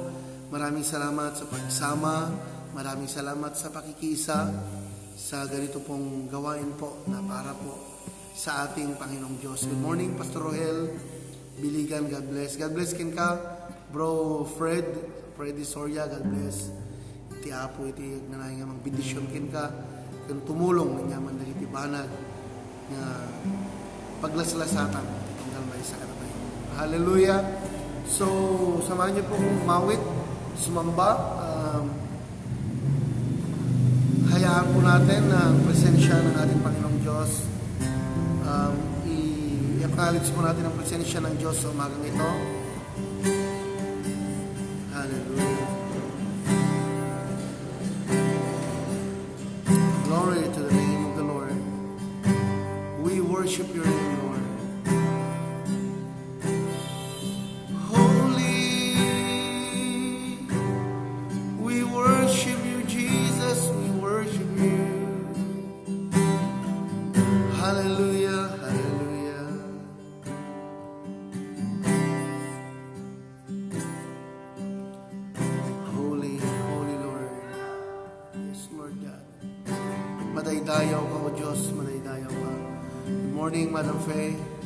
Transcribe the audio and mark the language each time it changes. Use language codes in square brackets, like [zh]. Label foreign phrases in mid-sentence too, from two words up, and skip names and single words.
[tl] Maraming salamat sa pagsama. Maraming salamat sa pakikiisa sa ganito pong gawain po na para po sa ating Panginoong Diyos. [en] Good morning, Pastor Rohel Biligan, God bless. God bless [ilo] kin ka. [en] Bro Freddy Soria, God bless. [ilo] Iti apo iti nanay nga mang bendisyon kin ka. Kung tumulong niya man dagiti banag nga paglaslasatan tunggal may sa kanatay. Hallelujah. [tl] So, samahan niyo po kong mawit, sumamba. Hayaan po natin ang presensya ng ating Panginoong Diyos. I-acknowledge po natin ang presensya ng Diyos sa umagang ito. Hallelujah. [en] Glory to the name of the Lord. We worship your name, Lord. Holy, we worship you, Jesus. We worship you. Hallelujah, hallelujah. Holy, holy Lord. Yes, Lord God. [ilo] Madaydayaw ka, O Diyos, madaydayaw ka. [en] Good morning, Madam Faye.